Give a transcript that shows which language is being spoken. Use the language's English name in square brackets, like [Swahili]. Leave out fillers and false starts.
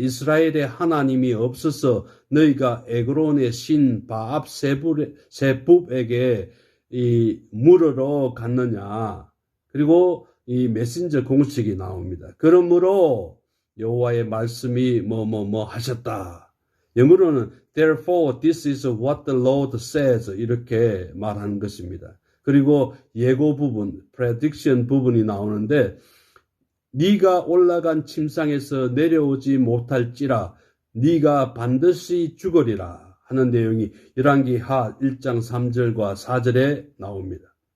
[Korean] 이스라엘의 하나님이 없어서 너희가 에그론의 신 바압 세붑에게 물으러 갔느냐. 그리고 이 메신저 공식이 나옵니다. 그러므로 여호와의 말씀이 하셨다. 영어로는 [English] Therefore this is what the Lord says, [Korean] 이렇게 말하는 것입니다. 그리고 예고 부분, prediction 부분이 나오는데, 네가 올라간 침상에서 내려오지 못할지라 네가 반드시 죽으리라 하는 내용이 열왕기하 1장 3절과 4절에 나옵니다.